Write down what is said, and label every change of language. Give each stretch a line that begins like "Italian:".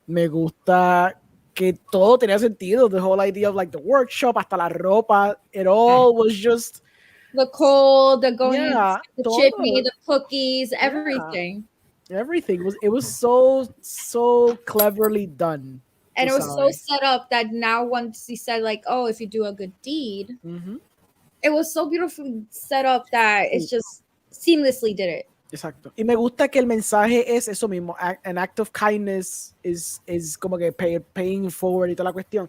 Spanish: Me gusta que todo tenía sentido.
English: The whole idea of like the workshop,
Spanish: hasta la ropa,
English: it all was just The cold, the going in yeah, the
Spanish: todo.
English: chimney, the cookies, Yeah. everything. Everything was so cleverly done. And it
Spanish: tú
English: was so
Spanish: sabes.
English: set up that now once he said like, oh, if you do a good deed, Ujú. it was so beautifully set up that it's just seamlessly did it.
Spanish: Exacto. Y me gusta que el mensaje es eso mismo.
English: An act of kindness is
Spanish: como que
English: paying forward
Spanish: y toda la cuestión.